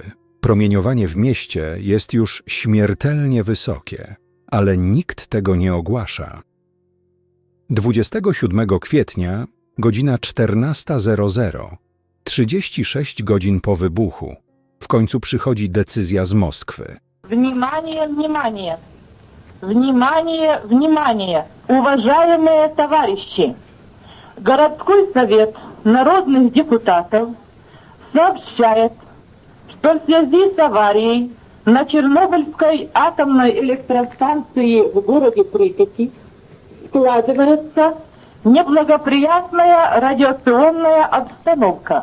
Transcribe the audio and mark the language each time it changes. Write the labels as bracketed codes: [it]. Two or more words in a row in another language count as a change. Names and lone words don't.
[pl] Promieniowanie w mieście jest już śmiertelnie wysokie, ale nikt tego nie ogłasza. 27 kwietnia, godzina 14:00, 36 godzin po wybuchu. W końcu przychodzi decyzja z Moskwy. [ru] Внимание, внимание! Внимание, внимание! Уважаемые товарищи! Городской совет народных депутатов сообщает, что в связи с аварией на Чернобыльской атомной электростанции в городе Припяти складывается неблагоприятная радиационная обстановка.